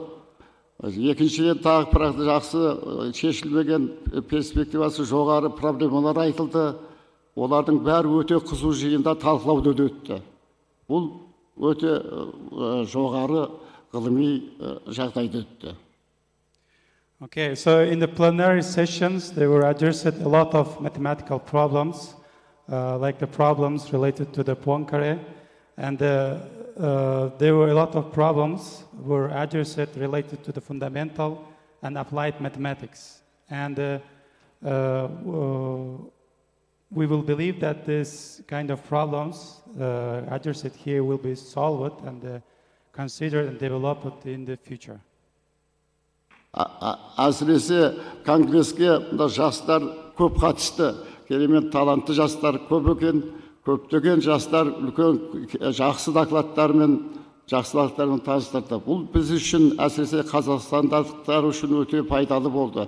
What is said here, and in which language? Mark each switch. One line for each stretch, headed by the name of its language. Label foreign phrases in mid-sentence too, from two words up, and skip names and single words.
Kazakh: Екіншіден тағы жақсы шешілмеген перспективасы жоғары проблемалар айтылды. Олардың бәрі өте қызу жиында талқылауды өтті. Бұл өте жоғары ғылыми жағдайда өтті.
English: Okay, so in the plenary sessions, they were addressed a lot of mathematical problems, like the problems related to the Poincare, and there were a lot of problems were addressed related to the fundamental and applied mathematics. And we will believe that this kind of problems addressed here will be solved and considered and developed in the future.
Kazakh: Әсіресе конгресске жастар көп қатысты, керемет талантты жастар көп екен, көптеген жастар үлкен жақсы докладтармен таныстырды. Бұл біз үшін, әсіресе қазақстандықтар үшін өте пайдалы болды.